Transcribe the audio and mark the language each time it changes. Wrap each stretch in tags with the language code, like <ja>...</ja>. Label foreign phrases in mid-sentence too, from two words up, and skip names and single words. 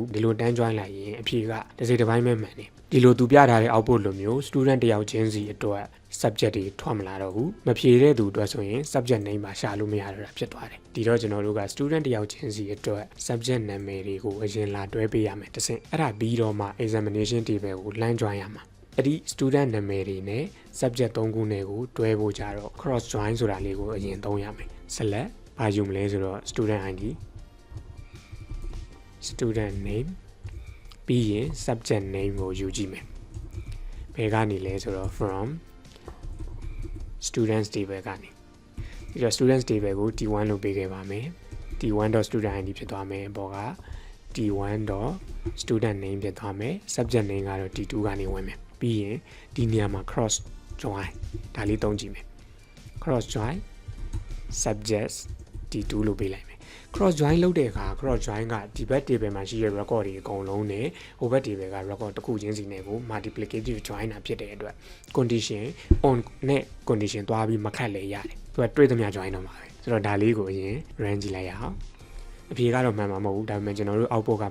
<my>ဒီလိုတန်း join လိုက်ရင်အဖြေကတစ်စိတ်တစ်ပိုင်းပဲမှန်တယ်ဒီလိုသူပြထားတဲ့ output လိုမျိုး student တယောက်ချင်းစီအတွက် subject တွေထွက်မလာတော့ဘူးမဖြေတဲ့သူအတွက်ဆိုရင်</my> <en>subject name</en> <my>မှာရှာလို့မရတော့တာဖြစ်သွားတယ်ဒီတော့ကျွန်တော်တို့က student တယောက်ချင်းစီအတွက် subject နာမည်တွေကိုအရင်လာတွဲပေးရမယ်တစ်ဆင့်အဲ့ဒါပြီးတော့မှ</my> <en>examination table</en> <my>ကို</my> <en>line join</en> <my>ရမှာအဲ့ဒီ student နာမည်တွေနဲ့ subject 3ခုနဲ့ကိုတွဲဖို့ကြတော့</my> <en>cross join</en> <my>ဆိုတာလေးကိုအရင်သုံးရမယ် select ဘာယူမလဲဆိုတော့</my> <en>student ID student name</en> <my>ပြီးရင်</my> <en>subject name</en> <my>ကိုယူကြည့်မယ်ဘယ်ကနေလဲဆိုတော့</my> <en>from students table</en> <my>ကနေပြီးတော့</my> <en>students table</en> <my>ကို t1 လို့ပေးခဲ့ပါမယ်</my> <en>t1.student ID</en> <my>ဖြစ်သွားမယ်ဘောက</my> <en>t1.student name</en> <my>ဖြစ်သွားမယ်</my> <en>subject name</en> <my>ကတော့ t2 ကနေဝင်မယ်ပြီးရင်ဒီနေရာမှာ</my> <en>cross join</en> <my>ဒါလေး သုံးကြည့်မယ်</my> <en>cross join subjects t2</en> <my>လို့ပေးလိုက်မယ်</my> <en>cross join</en> <my>လုပ်တဲ့အခါ</my> <en>cross join</en> <my>ကဒီဘက် table မှာရှိတဲ့ record တွေအကုန်လုံးနဲ့ဟိုဘက် table က record တစ်ခုချင်းစီနဲ့ကို</my> <en>multiplicative join</en> <my>တာဖြစ်တဲ့အတွက်</my> <en>condition on</en> <my>နဲ့ condition သွားပြီးမခတ်လေရတယ်သူကတွေ့သမျှ join တော့မှာပဲဆိုတော့ဒါလေးကိုအရင် run ကြည့်လိုက်ရအောင်အဖြေကတော့မှန်မှာမဟုတ်ဘူးဒါပေမဲ့ကျွန်တော်တို့ output က</my>